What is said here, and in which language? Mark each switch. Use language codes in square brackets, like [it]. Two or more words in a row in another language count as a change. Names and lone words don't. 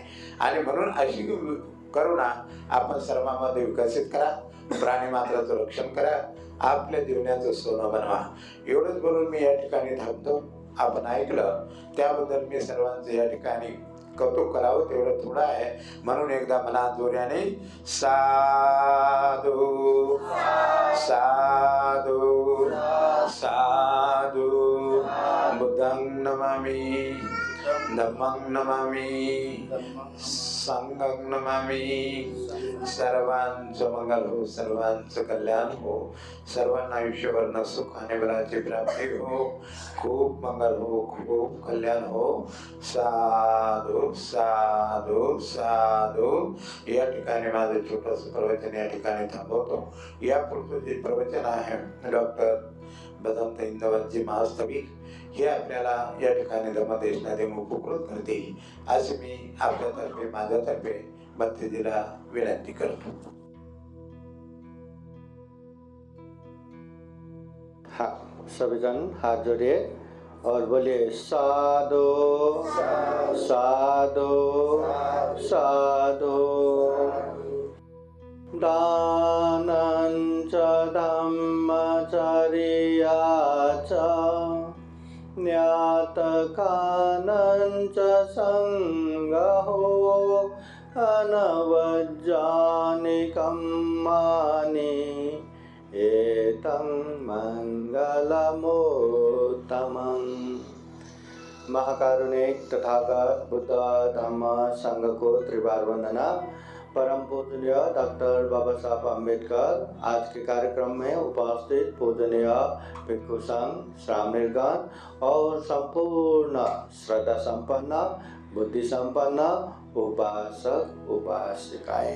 [mr] आणि म्हणून अशी करुणा आपण सर्वांमध्ये विकसित करा. प्राणी मात्राचं रक्षण करा, आपल्या जीवनाचं सोनं बनवा. एवढंच बोलून मी या ठिकाणी थांबतो. आपण ऐकलं त्याबद्दल मी सर्वांचं या ठिकाणी कौतुक करावं तेवढं थोडं आहे. म्हणून एकदा मनात जोऱ्याने साधू साधू साधू [pi] बुद्धं नमामि, धम्मं नमामि, संघं नमामि. [mr] सर्वांचं मंगल हो, सर्वांचं कल्याण हो, सर्वांना आयुष्यभर सुख आणि बलाची प्राप्ती हो. खूप मंगल हो, खूप कल्याण हो. साधू साधू साधू. या ठिकाणी माझं छोटंसं प्रवचन या ठिकाणी थांबवतो. यापुढचं जे प्रवचन आहे डॉक्टर बदंत इंदवंतजी महास्तविक हे आपल्याला या ठिकाणी धर्मदेशनाने उपकृत करतील असे मी आपल्यातर्फे माझ्यातर्फे भक्तजीला विनंती करतो. [hi] हाँ, सभी जन हाथ जोड़िए और बोलिए साधु साधु साधु. [pi] दानं च धम्मचर्या च ज्ञातकानं च संगहो अनवज्जानिकं मानि एतं मंगलमोत्तमम्. [hi] महाकारुणिक तथागत बुद्ध धम्म संघ को त्रिवार वंदना. परम पूजनीय डॉक्टर बाबा साहब अम्बेडकर आज के कार्यक्रम में उपस्थित पूजनीय भिक्षु संघ, श्रामणीगण और संपूर्ण श्रद्धा संपन्न बुद्धि संपन्न उपासक उपासिकाएं.